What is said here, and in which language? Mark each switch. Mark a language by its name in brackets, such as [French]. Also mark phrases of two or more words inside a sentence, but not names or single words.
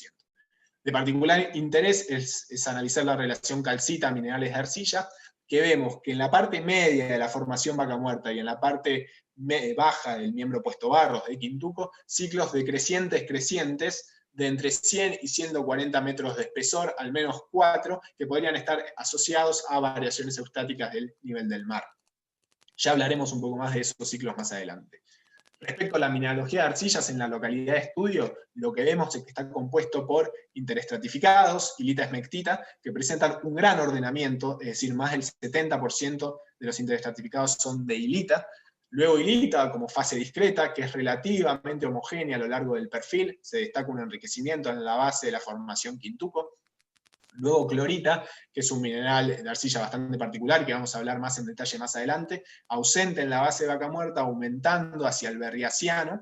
[Spanish] De particular interés es analizar la relación calcita-minerales de arcilla, que vemos que en la parte media de la formación Vaca Muerta y en la parte baja del miembro Puesto Barros de Quintuco, ciclos decrecientes de entre 100 y 140 metros de espesor, al menos 4, que podrían estar asociados a variaciones eustáticas del nivel del mar. Ya hablaremos un poco más de esos ciclos más adelante. Respecto a la mineralogía de arcillas en la localidad de estudio, lo que vemos es que está compuesto por interestratificados, hilita esmectita, que presentan un gran ordenamiento, es decir, más del 70% de los interestratificados son de hilita. Luego hilita como fase discreta, que es relativamente homogénea a lo largo del perfil, se destaca un enriquecimiento en la base de la formación Quintuco. Luego clorita, que es un mineral de arcilla bastante particular, que vamos a hablar más en detalle más adelante, ausente en la base de Vaca Muerta, aumentando hacia el berriasiano.